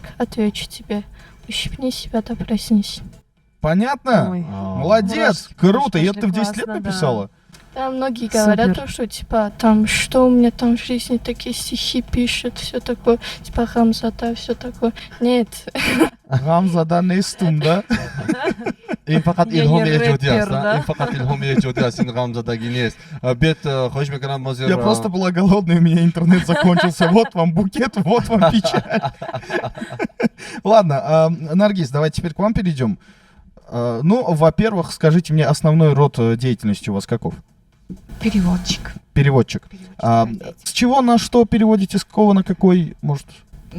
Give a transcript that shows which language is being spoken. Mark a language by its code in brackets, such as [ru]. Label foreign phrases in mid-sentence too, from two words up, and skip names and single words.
[ru] Отвечу тебе, ущипни себя да проснись. Понятно? Ой. Молодец, Мурашки круто. И пошли, это ты в 10 лет классно, да. написала? Да, многие говорят, Супер. то, что типа там, что у меня там в жизни такие стихи пишут, все такое, типа Хамзата, все такое. Нет, Гамзада Нестум, да? [tg] ин фақат [ru] Я [tg] илҳоми [ru] не [tg] эҷодӣ аст [ru] рэпер, да? [tg] ин фақат илҳоми эҷодӣ аст ин ғамзадагӣ нест биед хоҳиш мекунам мозир [ru] Я просто была голодная, у меня интернет закончился. Вот вам букет, вот вам печаль. Ладно, Наргиз, давайте теперь к вам перейдем. Ну, во-первых, скажите мне, основной род деятельности у вас каков? Переводчик. Переводчик. Переводчик, С чего на что переводите, с какого на какой, может?